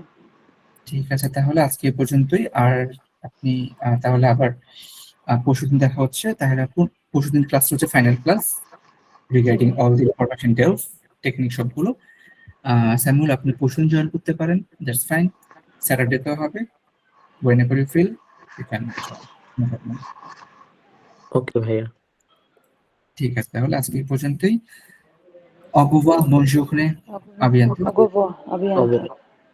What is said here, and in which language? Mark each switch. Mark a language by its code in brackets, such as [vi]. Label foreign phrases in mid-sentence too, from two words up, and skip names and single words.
[bn] ঠিক আছে, তাহলে আজকে এ পর্যন্তই। আর আপনি তাহলে আবার পরশুদিন দেখা হচ্ছে। তাহলে আপনি পরশুদিন ক্লাস হচ্ছে [en] final class regarding all the information details, technique [bn] সবগুলো। স্যামুয়েল আপনি পরশুদিন জয়েন করতে পারেন, [en] that's fine. [bn] স্যাটারডেতেও হবে, [en] whenever you feel you can join, no problem. [bn] ওকে ভাইয়া। ঠিক আছে, তাহলে আজকে এই পর্যন্তই। [fr] Au revoir, bonne journée, à bientôt. Au revoir, à bientôt.